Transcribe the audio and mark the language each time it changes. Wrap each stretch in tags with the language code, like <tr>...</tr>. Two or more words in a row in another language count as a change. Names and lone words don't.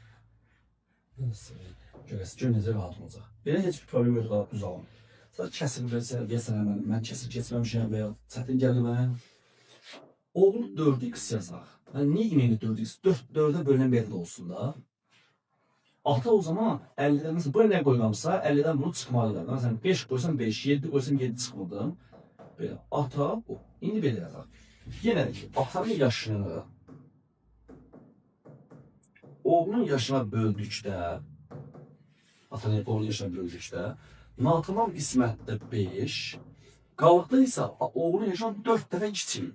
<az>Görəsiz, necə rahat olacaq. Belə heç bir problem yox, rahat düz alın. Sadəcə kəsir versə, deyəsən mən kəsir keçməmişəm və ya çətin gəlir mənə. Oğlun 4x yazaq. Niyə imeni 4x? 4-ə bölünən bir ədəd olsun da.</az> <tr>Ata o zaman 50'den mesela buraya ne koygamsa 50'den bunu çıkmalıdır. Mesela 5 koysam 5, 7 koysam 7 çıkmadı.</tr> <az>Böyle ata, indi belə yazaq. Yenə də ki, atanın yaşını oğlunun yaşına böldükdə, atanın oğlunun yaşına böldükdə, natamam qismətdə 5, qalıqda isə oğlunun yaşına 4 dəfə kiçik.</az>